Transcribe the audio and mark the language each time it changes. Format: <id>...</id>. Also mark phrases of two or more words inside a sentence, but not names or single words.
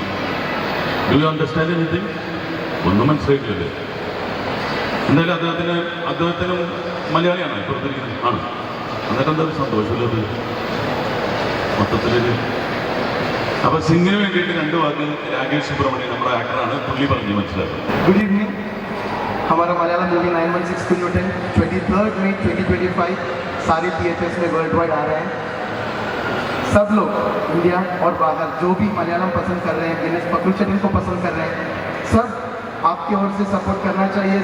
<en>Do you understand anything?</en> <ml>ഒന്നും മനസ്സിലായിട്ടില്ലേ? എന്തായാലും അദ്ദേഹത്തിനും മലയാളിയാണ് ഇപ്പുറത്തിരിക്കുന്നത്, ആണ്. എന്നിട്ട് എന്താ സന്തോഷമില്ലത് മൊത്തത്തില്. അപ്പൊ സിംഗിന് വേണ്ടിയിട്ട് 2 വാക്ക് രാകേഷ് സുബ്രഹ്മണ്യൻ നമ്മുടെ ആക്ടറാണ്, പുള്ളി പറഞ്ഞ് മനസ്സിലാക്കും.</ml> <en>Good evening.</en> <hi>हमारा मलयालम मूवी 916 कुन्नुटन 23 मई 2025 सारे थिएटर्स में</hi> <en>world wide</en> <hi>आ रहे हैं. सब लोग इंडिया और बाहर जो भी मलयालम पसंद कर रहे हैं, गिनेस पक्रुचटन को पसंद कर रहे हैं, सब आपकी ओर से सपोर्ट करना चाहिए.</hi>